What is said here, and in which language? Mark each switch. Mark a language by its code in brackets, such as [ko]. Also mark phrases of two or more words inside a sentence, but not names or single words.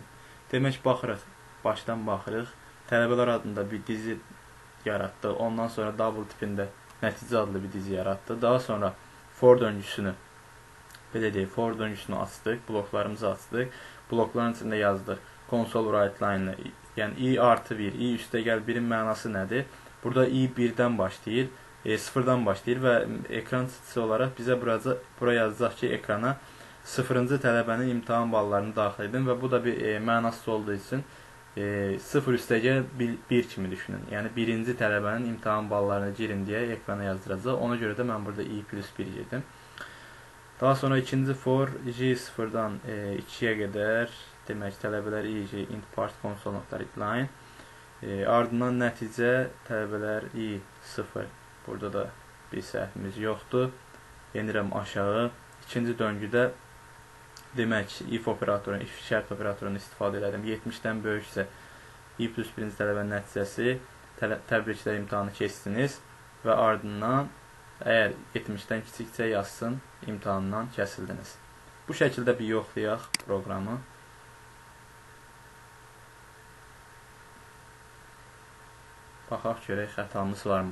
[az] Demək, baxırıq. Başdan baxırıq. Tələbələr adında bir dizi yaratdı. Ondan sonra double tipində nəticə adlı bir dizi yaratdı. Daha sonra for döngüsünü açdıq. Bloklarımızı açdıq. Blokların içində yazdıq. [en] Console write line, [az] yəni i+1, i üstəgəl 1-in mənası nədir? Burada i 1-dən başlayır, 0-dan başlayır və ekran çıxışı olaraq bizə bura yazacaq ki, ekrana 0-cı tələbənin imtahan ballarını daxil edin və bu da bir mənasız olduğu üçün 0 üstəgəl 1 kimi düşünün. Yəni 1-ci tələbənin imtahan ballarını girin deyə ekrana yazdıracaq. Ona görə də mən burada i+1 girdim. Daha sonra ikinci for j0-dan 2-yə qədər, demək tələbələr i.j. [en] int part console.readline. [az] Ardından nəticə tələbələr i0. Burada da bir səhvimiz yoxdur. Yenirəm aşağı. İkinci döngüdə demək if operatorunu, if şərt operatorunu istifadə elədim. 70-dən böyüksə i+1-ci tələbənin nəticəsi təbriklər imtahanı keçdiniz və ardından əgər 70-dən kiçiksə yazsın, imtahandan kəsildiniz. Bu şəkildə bir yoxlayaq proqramı. Baxaq görək xətamız varmı?